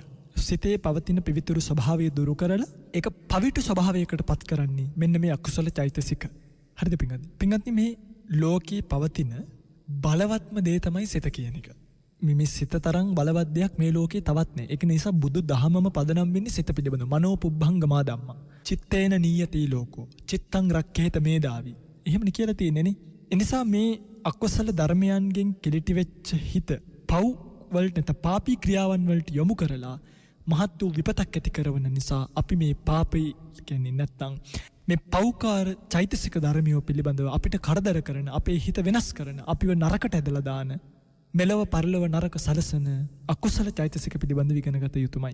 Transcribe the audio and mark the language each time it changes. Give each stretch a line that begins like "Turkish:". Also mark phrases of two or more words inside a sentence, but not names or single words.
Sinhala: සිතේ පවතින පිවිතුරු ස්වභාවය දුරු කරලා ඒක පවිතු ස්වභාවයකට පත් කරන්නේ මෙන්න මේ අකුසල චෛතසික. හරිද පින්වත්නි? පින්වත්නි මේ ලෝකේ පවතින බලවත්ම දේ තමයි සිත කියන එක. මේ සිත තරම් බලවත් දෙයක් මේ ලෝකේ තවත් නැහැ. ඒක නිසා බුදු දහමම පදනම් වෙන්නේ සිත පිළිබඳ.
Pali: මනෝ පුබ්බංගමා ධම්මා. චිත්තේන නීයති ලෝකෝ. චිත්තං රක්ඛේත මේදාවි.
Sinhala: එහෙමනේ කියලා තියෙන්නේ නේ. ඒ නිසා මේ අකුසල ධර්මයන්ගෙන් කිලිටි වෙච්ච හිත පව් වලට නැත පාපී ක්‍රියාවන් වලට යොමු කරලා මහත් වූ විපතක් ඇති කරන නිසා අපි මේ පාපී කියන්නේ නැත්තම් මේ පෞකාර චෛතසික ධර්මියෝ පිළිබඳව අපිට කරදර කරන අපේ හිත වෙනස් කරන අපිව නරකට ඇදලා දාන මෙලව පරලොව නරක සලසන අකුසල චෛතසික පිළිබඳව ඉගෙන ගත යුතුමයි.